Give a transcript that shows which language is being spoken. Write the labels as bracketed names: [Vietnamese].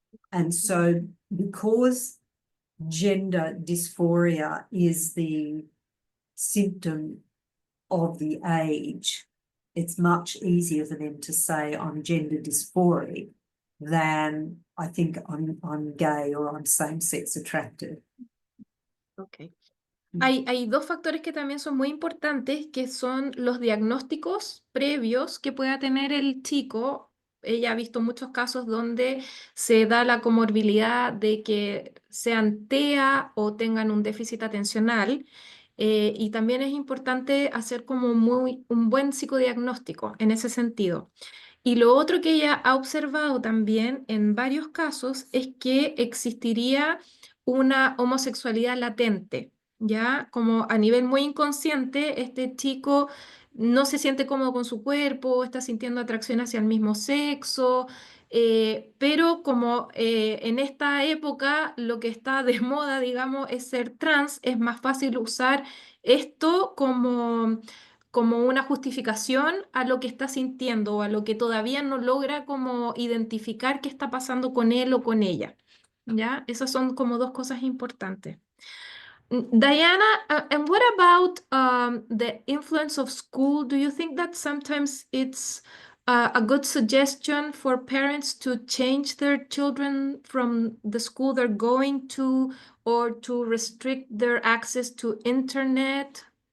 [English] And so because gender dysphoria is the symptom of the age, it's much easier for them to say I'm gender dysphoric than I think I'm gay or I'm same-sex attracted. Okay. [Spanish] Hay dos factores que también son muy importantes, que son los diagnósticos previos que pueda tener el chico. Ella ha visto muchos casos donde se da la comorbilidad de que sean TEA o tengan un déficit atencional, y también es importante hacer como un buen psicodiagnóstico en ese sentido. Y lo otro que ella ha observado también en varios casos es que existiría una homosexualidad latente, ¿ya? Como a nivel muy inconsciente, este chico no se siente cómodo con su cuerpo, está sintiendo atracción hacia el mismo sexo, pero como en esta época lo que está de moda, digamos, es ser trans, es más fácil usar esto como una justificación a lo que está sintiendo, o a lo que todavía no logra como identificar qué está pasando con él o con ella. ¿Ya? Esas son como dos cosas importantes. [English] Diana, and what about the influence of school? Do you think that sometimes it's a good suggestion for parents to change their children from the school they're going to, or to restrict their access to internet?